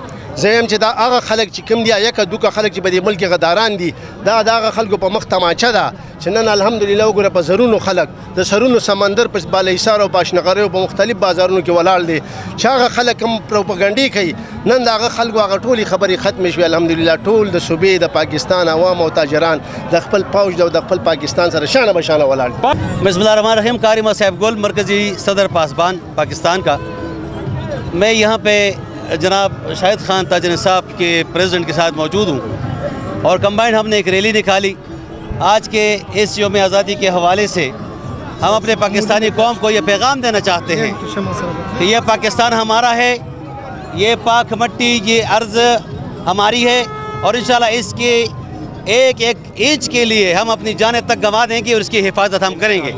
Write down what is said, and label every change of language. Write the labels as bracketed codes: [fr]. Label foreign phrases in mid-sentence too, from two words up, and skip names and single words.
[ps] زه یم چې دا هغه خلک چې کوم دي یکه دوکه خلک چې په دې ملک غداران دي، دا د هغه خلکو په مخ تماچه ده چې نن الحمدلله وګوره په زرونو خلک د سرونو سمندر په بالایسار او پاشنغرۍ او په مختلف بازارونو کې ولاړ دي چې هغه خلک هم پروپاګانډي کوي. نن د هغه خلکو هغه ټولې خبرې ختمې شوې الحمدلله. ټول د صوبې د پاکستان عوام او تاجران د خپل فوج د خپل پاکستان سره شانه بشانه ولاړ. [ar] بسم الله الرحمن الرحیم. [ur] کارما صاحب گل مرکزی صدر پاسبان پاکستان کا. میں یہاں پہ جناب شاہد خان تاجر انصاف کے پریزیڈنٹ کے ساتھ موجود ہوں اور کمبائنڈ ہم نے ایک ریلی نکالی. آج کے اس یوم آزادی کے حوالے سے ہم اپنے پاکستانی قوم کو یہ پیغام دینا چاہتے ہیں کہ یہ پاکستان ہمارا ہے، یہ پاک مٹی، یہ ارض ہماری ہے اور انشاءاللہ اس کے ایک ایک انچ کے لیے ہم اپنی جانیں تک گنوا دیں گے اور اس کی حفاظت ہم کریں گے.